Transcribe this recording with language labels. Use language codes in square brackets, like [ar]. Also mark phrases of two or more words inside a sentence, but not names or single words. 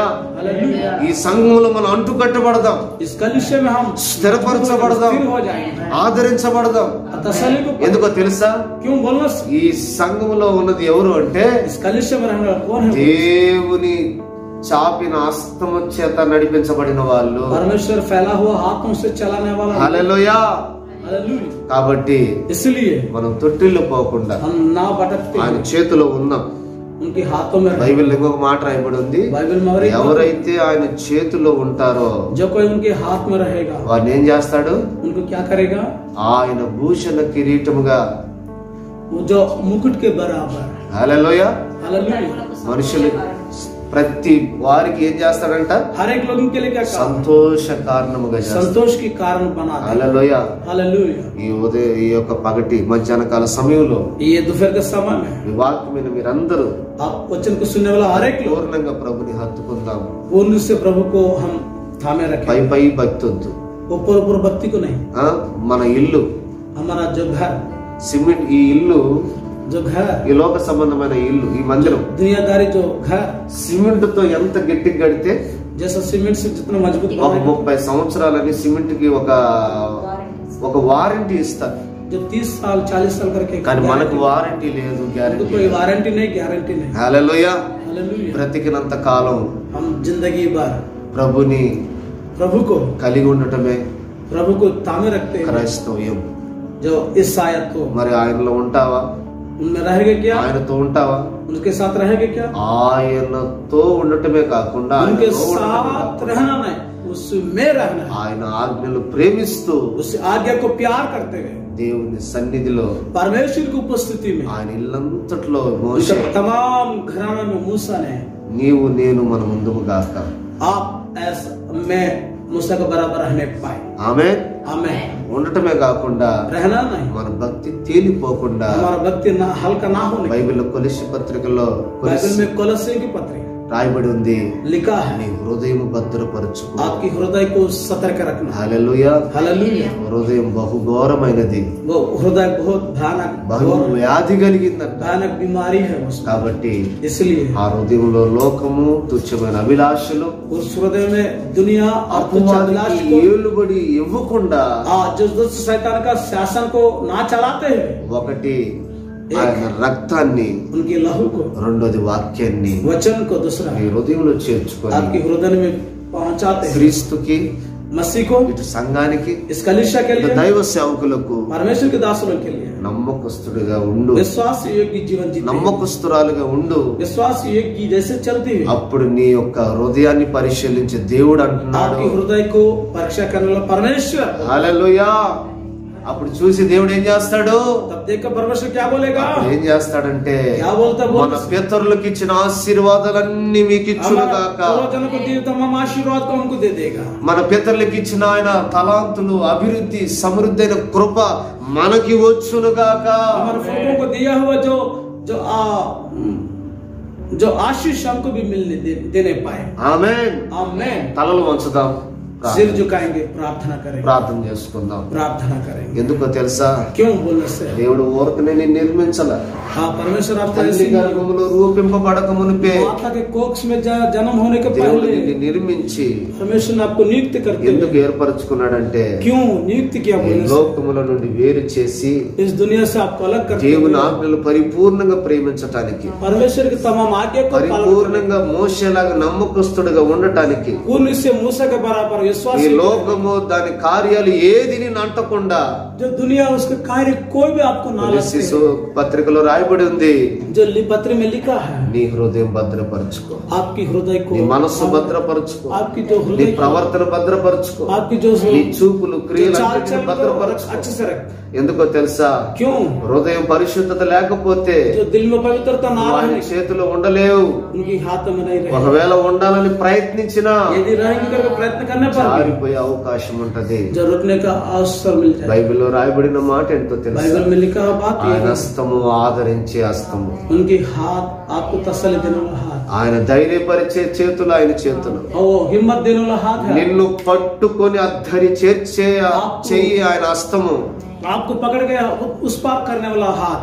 [hi] हालेलुया। [te] ఈ సంఘంలో మనం అంటుకట్టబడదాం, [hi] इस कलिसिया में हम [te] స్థిరపరచబడదాం, [hi] स्थिर हो जाएंगे। [te] ఆదరించబడదాం. [hi] तसल्ली को [te] ఎందుకో తెలుసా? [hi] क्यों बोलना? [te] ఈ సంఘంలో ఉన్నది ఎవరు అంటే [hi] इस कलिसिया में रहने वाला कौन है? [te] దేవుని చాపిన హస్తము చేత నడిపించబడిన వాళ్ళు. [hi] परमेश्वर फैला हुआ हाथों से चलाने वाला। [te] హల్లెలూయా. [hi] हालेलुया। [te] కాబట్టి [hi] इसलिए [te] మనం తొట్టిల్లు పోకుండా [hi] हम ना भटकते [te] ఆయన [hi] हुए [te] చేతిలో ఉన్నాం. [hi] उनके हाथों में रहें। [te] బైబిల్ ఇంకొక మాట రాయబడి ఉంది, [hi] बाइबल में और एक बात, [te] ఎవరైతే ఆయన చేతిలో ఉంటారో [hi] जो कोई उनके हाथ में रहेगा [te] వారిని ఏం చేస్తాడు? [hi] उनको क्या करेगा? [te] ఆయన భూషణ కిరీటముగా. [hi] वो जो मुकुट के बराबर। [te] హల్లెలూయా. మనుషులు ప్రతి వారికి ఏం చేస్తాడంట? [hi] हर एक लोगों के लिए क्या काम? [te] సంతోష కారణముగా చేస్తాడు. [hi] संतोष की कारण बनाता है। [te] హల్లెలూయా. [hi] हालेलुया। [te] ఈ యొక్క పగటి మధ్యాహ్న కాల సమయంలో [hi] ये दोपहर के समय में [te] ఈ వాక్యమైన మీరందరూ [hi] आप वचन को सुनने वाला हर एक लोग [te] పూర్ణంగా ప్రభుని హత్తుకుందాం. [hi] पूर्ण से प्रभु को हम थामे रखें। [te] పై పై భక్తి వద్దు. [hi] ऊपर ऊपर भक्ति को नहीं। [te] మన ఇల్లు [hi] हमारा जो घर, [te] సిమెంట్, ఈ ఇల్లు [hi] जो घर, [te] ఈ లోక సంబంధమైన ఇల్లు, ఈ మందిరం [hi] दुनियादारी जो घर, [te] సిమెంట్ తో ఎంత గట్టిగా కడితే [hi] जैसा सीमेंट से जितना मजबूत [te] ఒక [hi] बनेगा, [te] 30 సంవత్సరాలని సిమెంట్ కి ఒక వారంటీ ఇస్తారు. [hi] जो 30 साल 40 साल करके, [te] కానీ మనకు వారంటీ లేదు, [hi] तो [te] గ్యారెంటీ [hi] कोई वारंटी नहीं, गारंटी नहीं। [te] హల్లెలూయా. [hi] हालेलुया। [te] బ్రతికినంత కాలం [hi] हम जिंदगी भर [te] ప్రభుని [hi] प्रभु को [te] కలిగి ఉండటమే [hi] थामे रखते हैं। [te] క్రైస్తవ్యం. [hi] जो इस आयत को, [te] మరి ఆయనలో ఉంటావా? [hi] उनमें रहेगा क्या? [te] ఆయనతో ఉంటావా? [hi] उनके साथ रहेगा क्या? [te] ఆయనతో ఉండటమే కాకుండా [hi] उनके [te] ఆయనలో ఉండటమే [hi] साथ [te] కాకుండా [hi] रहना नहीं, उसमें रहना है। [te] ఆయన ఆజ్ఞలు ప్రేమిస్తూ [hi] उस आज्ञा को प्यार करते हुए [te] దేవుని సన్నిధిలో [hi] परमेश्वर की उपस्थिति में, [te] ఆయన ఇల్లంతట్లో [hi] उनके [te] మోషే [hi] तमाम घराना में मूसा ने, [te] నీవు నేను మన ముందుము గాక. [hi] आप ऐसा मैं मूसा के बराबर रहने पाए। [te] ఆమేన్. [hi] आमेन। [te] ఉండటమే కాకుండా [hi] रहना नहीं, [te] మన భక్తి తేలిపోకుండా [hi] हमारा भक्ति ना हल्का ना होने। [te] బైబిల్లో కొలస్సీ పత్రికలో [hi] बाइबल में कोलोसे की पत्री [te] రాయబడి ఉంది, [hi] लिखा है, [te] నీ హృదయం భద్రపరచుకో. [hi] आपकी हृदय को सतर्क रखना। [te] హల్లెలూయా. [hi] हालेलुया। [te] హృదయం బహుఘోరమైనది, [hi] वो हृदय बहुत भयानक [te] బహు వ్యాధి కలిగిందంట. [hi] भयानक बीमारी है उसमें। [te] కాబట్టి [hi] इसलिए [te] ఆ హృదయంలో లోకము, తుచ్చమైన అభిలాషలు, [hi] उस हृदय में दुनिया और तुच्छ अभिलाष [te] అపవాదికి [hi] को, [te] ఏలుబడి ఇవ్వకుండా [hi] जो दुष्ट शैतान का शासन को ना चलाते हैं, [te] ఒకటి ఆయన రక్తాన్ని, [hi] उनके लहू को, [te] రెండోది వాక్యాన్ని [hi] वचन को, दूसरा [te] ఈ హృదయంలో చేర్చుకొని [hi] आपके हृदय में पहुंचाते हैं। [te] క్రీస్తుకి, [hi] मसीह को, [te] ఇటు సంఘానికి, [hi] इस कलीसिया के [te] ఇటు [hi] लिए, [te] దైవ సేవకులకు [hi] परमेश्वर के दासों के लिए [te] నమ్మకస్తుడిగా ఉండు, [hi] विश्वास योग्य जीवन जीते, [te] నమ్మకస్తురాలుగా ఉండు. [hi] विश्वास योग्य जैसे चलती हुई [te] అప్పుడు నీ యొక్క హృదయాన్ని పరిశీలించే దేవుడు అంటున్నాడు. [hi] आपके हृदय को परीक्षा करने वाला परमेश्वर। [te] హల్లెలూయా. అప్పుడు చూసి దేవుడు ఏం చేస్తాడు? [hi] तब देखकर परमेश्वर क्या बोलेगा? [te] అప్పుడు ఏం చేస్తాడంటే, [hi] क्या बोलता है? [te] మన పితరులకు ఇచ్చిన ఆశీర్వాదాలన్నీ మీకు ఇచ్చునుగాక. [hi] पूर्वजों को दिए तमाम आशीर्वाद को हमको दे देगा। [te] మన పితరులకు ఇచ్చిన ఆయన తలాంతులు, అభివృద్ధి, సమృద్ధి అయిన కృప మనకి వచ్చునుగాక. [hi] हमारे फोटो को दिया हुआ जो आशीष हमको भी देने पाए। [te] ఆమేన్. [hi] आमेन। [te] తలలు వంచుదాం, [hi] सिर झुकाएंगे, प्रार्थना करेंगे, [te] ప్రార్థన చేసుకుందాం. [hi] प्रार्थना करेंगे। [te] ఎందుకో తెలుసా? [hi] क्यों बोलने से? [te] దేవుడు ఊరకనే నిన్ను నిర్మించాల. [hi] हाँ, परमेश्वर आपको [te] తల్లి [hi] ऐसी [te] గర్భములో రూపింపబడక మునిపే [hi] माता के कोक्ष में जन्म होने के [te] దేవుడు [hi] पहले [te] నిన్ను నిర్మించి [hi] परमेश्वर ने आपको नियुक्त करके [te] ఎందుకు ఏర్పరచుకున్నాడంటే, [hi] क्यों नियुक्त किया [te] ఈ [hi] बोलने से? [te] లోకముల నుండి వేరు చేసి [hi] इस दुनिया से आपको अलग करके [te] దేవుని ఆజ్ఞలు పరిపూర్ణంగా ప్రేమించటానికి, [hi] परमेश्वर की तमाम आज्ञा को पालन करने, [te] పరిపూర్ణంగా మోషేలాగా నమ్మకస్తుడిగా ఉండటానికి, [hi] पूर्ण से मूसा के बराबर [te] ఈ [hi] विश्वास, [te] లోకము దాని కార్యాలు ఏది నిన్ను అంటకుండా, [hi] जो दुनिया उसके कार्य कोई भी आपको ना [te] కొలస్సీ [hi] लगे, [te] పత్రికలో రాయబడి ఉంది, [hi] जो पत्र में लिखा है, [te] నీ హృదయం భద్రపరచుకో, [hi] आपकी हृदय को, [te] నీ మనస్సు భద్రపరచుకో, [hi] आपकी जो [te] నీ [hi] हृदय, [te] ప్రవర్తన భద్రపరచుకో, [hi] आपकी जो [te] నీ చూపులు, క్రియలు [hi] चाल [te] అన్నిటిని [hi] चलन को [te] భద్రపరచుకో. [hi] अच्छे से रख। [te] ఎందుకో తెలుసా? [hi] क्यों? [te] హృదయం పరిశుద్ధత లేకపోతే [hi] जो दिल में पवित्रता ना [te] ఆయన [hi] रहे, [te] చేతిలో ఉండలేవు. [hi] उनकी हाथ में नहीं रहे, [te] ఒకవేళ ఉండాలని ప్రయత్నించినా [hi] यदि रहेंगे करके प्रयत्न करने पर [te] జారిపోయే అవకాశం ఉంటది. [hi] जो रुकने का अवसर मिल जाए। [te] బైబిల్లో రాయబడిన మాట ఎంతో తెలుసా? [hi] बाइबल में लिखा हुआ बात [te] ఆయన [hi] ये है, [te] హస్తము ఆదరించే హస్తము, [hi] उनकी हाथ आपको तसल्ली देने वाला हाथ, [te] ఆయన ధైర్యపరిచే చేతులు ఆయన చేతులు, [hi] और वो हिम्मत देने वाला हाथ है, [te] నిన్ను పట్టుకొని అద్ధరి చేర్చే చెయ్యి ఆయన హస్తము. [hi] आपको पकड़ के उस पार करने वाला हाथ।